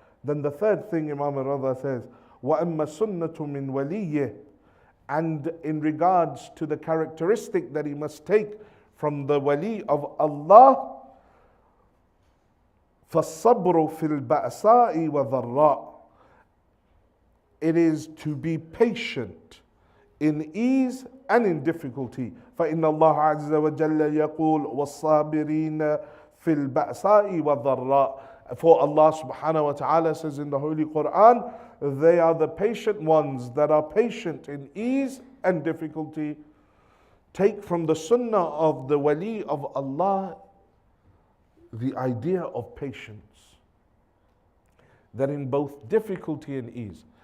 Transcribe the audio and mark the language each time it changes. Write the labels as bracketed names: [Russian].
[English] Then the third thing Imam ar-Ridha says, [Arabic] وَأَمَّا سُنَّةُ مِنْ وَلِيِّهِ, [English] and in regards to the characteristic that he must take from the wali of Allah, [Arabic] فَالصَّبْرُ فِي الْبَأْسَاءِ وَالضَّرَّاءِ, [English] it is to be patient in ease and in difficulty. [Arabic] فإن الله عز وجل يقول والصابرين في البأساء والضراء. [English] For Allah subhanahu wa ta'ala says in the Holy Quran, they are the patient ones that are patient in ease and difficulty. Take from the sunnah of the wali of Allah the idea of patience, that in both difficulty and ease.